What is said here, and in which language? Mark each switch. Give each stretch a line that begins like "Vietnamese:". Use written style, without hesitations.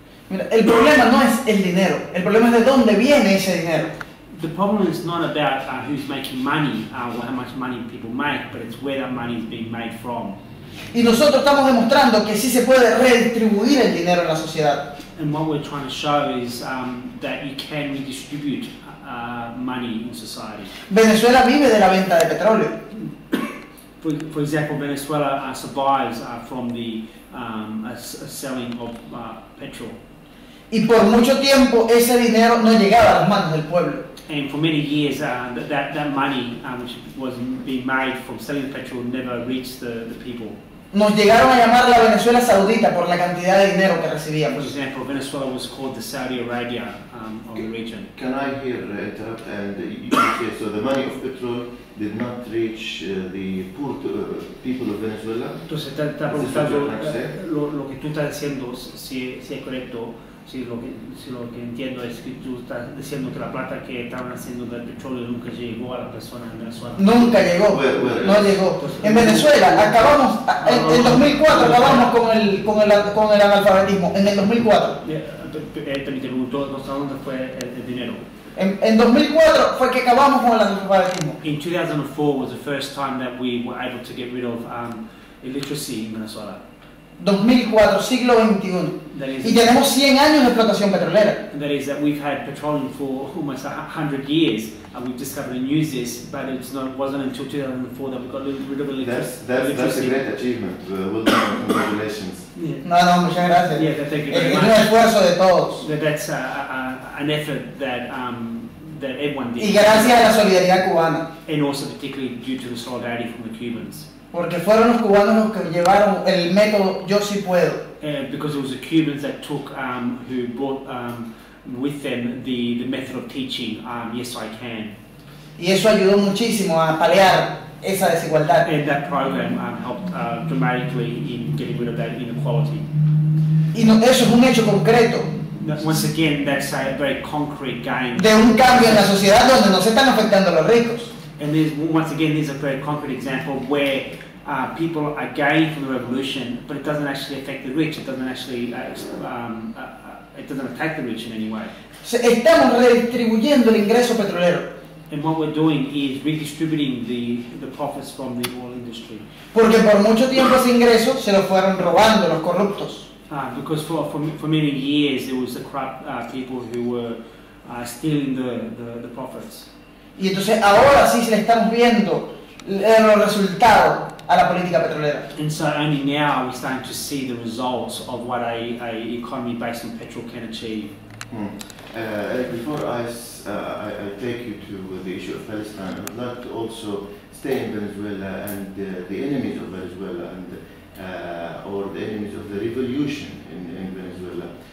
Spanish: Mira, el problema no es el dinero, el problema es de dónde viene ese dinero.
English: The problem is not about who's making money or how much money people make, but it's where that money is being made from.
Spanish: Y nosotros estamos demostrando que sí se puede redistribuir el dinero en la sociedad.
English: And what we're trying to show is that you can redistribute money in society.
Spanish: Venezuela vive de la venta de petróleo.
English: For example, Venezuela survives from the selling of petrol.
Spanish: Y por mucho tiempo ese dinero no llegaba a las manos del pueblo.
English: And for many years, that money which was being made from selling petrol never reached the people.
Spanish: Nos llegaron a llamar la Venezuela Saudita por la cantidad de dinero que
English: For
Spanish: recibíamos.
English: example, Venezuela was called the Saudi Arabia of the region. Can I here interrupt and you say so the money of petrol did not reach the poor people of Venezuela?
Spanish: Entonces está preguntando lo que tú estás diciendo, si es correcto. Si lo que entiendo es que tú estás diciendo que la plata que estaban haciendo del petróleo nunca llegó a las personas en Venezuela. Nunca llegó, no llegó. En Venezuela acabamos, en 2004 acabamos con el analfabetismo, en el 2004. ¿Dónde fue el dinero? En 2004 fue que acabamos con el analfabetismo.
English: In 2004 was the first time that we were able to get rid of illiteracy in Venezuela.
Spanish: 2004, siglo XXI. Y tenemos 100 años de explotación petrolera.
English: That is that we've had petroleum for almost 100 years, and we've discovered and used this, but it wasn't until 2004 that we got rid of illiteracy. That's a great achievement. Well done, congratulations.
Spanish: Yeah. No, muchas gracias.
English: Yeah, thank you very much.
Spanish: Es un esfuerzo de todos.
English: That's an effort that everyone did.
Spanish: Y gracias a la solidaridad cubana.
English: And also particularly due to the solidarity from the Cubans.
Spanish: Porque fueron los cubanos los que llevaron el método Yo Sí Puedo.
English: Because it was the Cubans that took, who brought with them the method of teaching, Yes I Can.
Spanish: Y eso ayudó muchísimo a paliar esa desigualdad.
English: And that program helped dramatically in getting rid of that inequality.
Spanish: Y no, eso es un hecho concreto.
English: Once again, that's a very concrete gain.
Spanish: De un cambio en la sociedad donde no se están afectando los ricos.
English: And once again, there's a very concrete example where people are gaining from the revolution, but it doesn't actually affect the rich. It doesn't actually, it doesn't attack the rich in any way.
Spanish: Estamos redistribuyendo el ingreso petrolero.
English: And what we're doing is redistributing the profits from the oil industry.
Spanish: Porque por mucho tiempo ese ingreso se lo fueron robando los corruptos.
English: Because for many years there was the corrupt people who were stealing the profits.
Spanish: Y entonces ahora sí le estamos viendo los resultados a la política petrolera.
English: And so only now we're starting to see the results of what a economy based on petrol can achieve. Before I take you to the issue of Palestine, I would like to also stay in Venezuela and the enemies of Venezuela and or the enemies of the revolution in Venezuela.